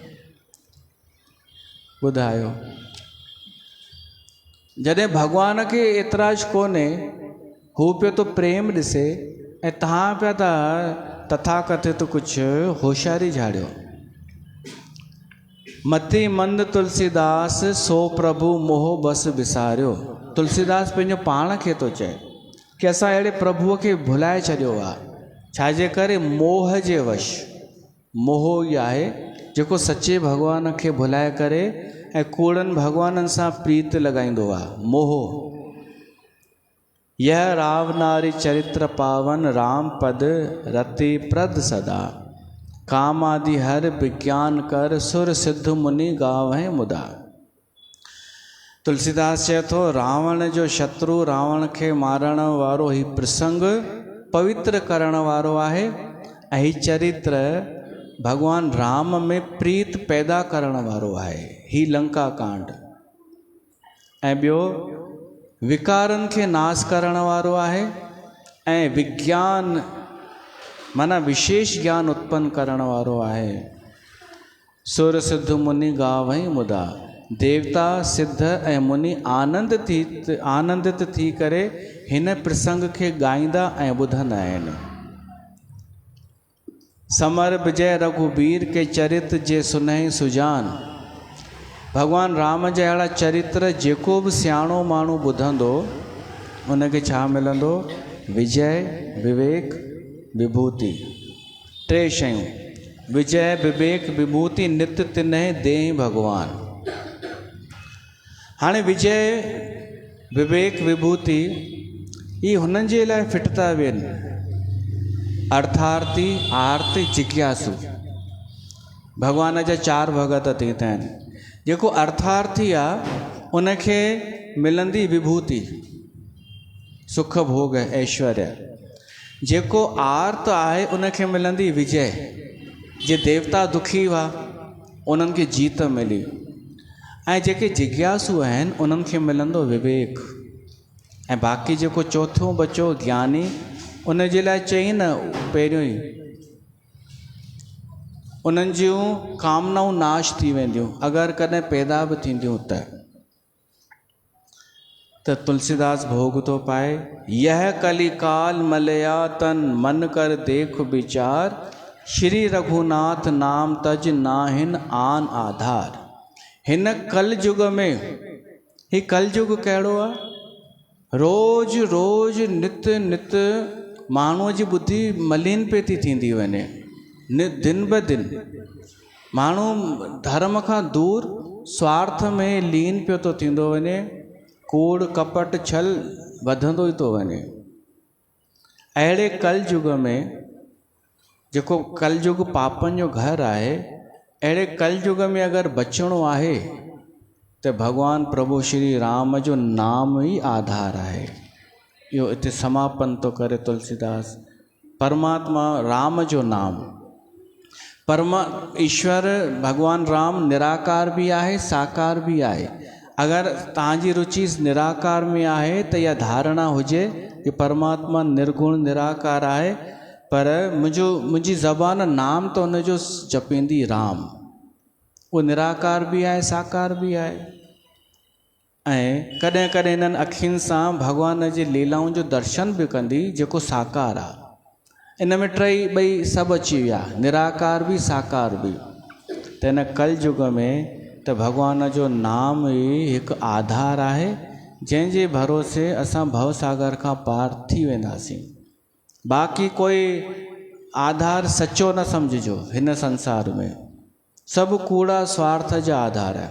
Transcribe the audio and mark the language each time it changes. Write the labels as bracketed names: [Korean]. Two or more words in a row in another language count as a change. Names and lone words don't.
[Sindhi] ॿुधायो, जॾहिं भॻवान खे एतिराज कोन्हे, हू पियो तो प्रेम ॾिसे, ऐं तव्हां पिया था तथाकथित कुझु होशियारी झाड़ियो। [Awadhi] मति मंद तुलसीदास, सो प्रभु मोह बस विसारियो। [Sindhi] तुलसीदास पंहिंजो पाण खे थो चए कि असां अहिड़े प्रभुअ खे भुलाए छॾियो आहे। छाजे करे? मोह जे वश। मोह ई आहे जेको सचे भॻवान खे भुलाए करे ऐं कूड़नि भॻवाननि सां प्रीत लॻाईंदो आहे। मोह। [Awadhi] यह राव नारी चरित्र पावन, राम पद रति प्रद सदा। काम आदि हर विज्ञान कर, सुर सिद्ध मुनि गावहि मुदा। [Sindhi] तुलसीदास चए थो रावण जो शत्रु, रावण खे मारण वारो ही प्रसंग पवित्र करण वारो आहे, ऐं ही चरित्र भगवान राम में प्रीत पैदा करण वारो आहे। ही लंका कांड। ऐं ॿियो विकारनि खे नाश करण वारो आहे, ऐं विज्ञान माना विशेष ज्ञान उत्पन्न करण वारो आहे। [Awadhi] सुर सिद्ध मुनि गावहि मुदा। [Sindhi] देवता सिद्ध ऐं मुनि आनंदित थी करे हिन प्रसंग खे ॻाईंदा ऐं ॿुधंदा आहिनि। [Awadhi] समर विजय रघुबीर के चरित्र जे सुनहि सुजान। [Sindhi] भगवान राम जा अहिड़ा चरित्र जेको बि सियाणो माण्हू ॿुधंदो उनखे छा मिलंदो? विजय, विवेक, विभूति। टे शयूं, [Awadhi] विजय, विवेक, विभूति, नित्य तिन्हे देहि भगवान। [Sindhi] हाणे विजय, विवेक, विभूति ये हुननि जे लाइ फिट था वेहनि। अर्थार्थी, आर्ति, जिज्ञासु। भगवान जा 4 भगत थींदा आहिनि। जेको अर्थार्थी आहे उनखे मिलंदी विभूति, सुख भोग ऐश्वर्य। जेको आर्त आहे उनखे मिलंदी विजय। जे देवता दुखी हुआ उन्हनि खे जीत मिली। ऐं जेके जिज्ञासु आहिनि उन्हनि खे मिलंदो विवेक। ऐं बाक़ी जेको चौथों बचो ज्ञानी, उन जे लाइ चई न पहिरियों ई, उन्हनि जूं कामनाऊं नाश थी वेंदियूं अगरि कॾहिं पैदा बि थींदियूं त तुलसीदास भोग तो पाए, [Awadhi] यह कलिकाल मलया तन मन कर देख विचार, श्री रघुनाथ नाम तज नाहिन आन आधार। [Sindhi] हिन कल युग में, ही कल युग कहिड़ो आहे? रोज रोज नित नित माण्हूअ जी बुद्धि मलिन पे थी थींदी वञे। दिन ब दिन माण्हू धर्म खां दूर स्वार्थ में लीन पियो थो थींदो वञे। कूड़ कपट छल वधंदो ई थो वञे। अहिड़े कल युग में, जेको कल युग पापनि जो घर आहे, अहिड़े कल युग में अगरि बचिणो आहे त भॻवान प्रभु श्री राम जो नाम ई आधार आहे। इहो हिते समापन थो करे तुलसीदास। परमात्मा राम जो नाम, ईश्वर भगवान राम निराकार भी आहे, साकार भी आहे। अगर तव्हांजी रुचि निराकार में आहे त इहा धारणा हुजे कि परमात्मा निर्गुण निराकार आहे, पर मुंहिंजी ज़बान नाम तो हुनजो जपींदी राम। वो निराकार भी आहे, साकार भी आहे। ऐं कॾहिं कॾहिं इन्हनि अखियुनि सां भॻवान जी लीलाउनि जो दर्शन भी कंदी, जेको साकार आहे। इन में टई ॿई सभु अची विया, निराकार भी साकार भी। त हिन कल युग में त भॻवान जो नाम ई हिकु आधार आहे, जंहिंजे भरोसे असां भवसागर खां पार थी वेंदासीं। बाक़ी कोई आधार सचो न सम्झिजो हिन संसार में, सभु कूड़ा स्वार्थ जा आधार आहे।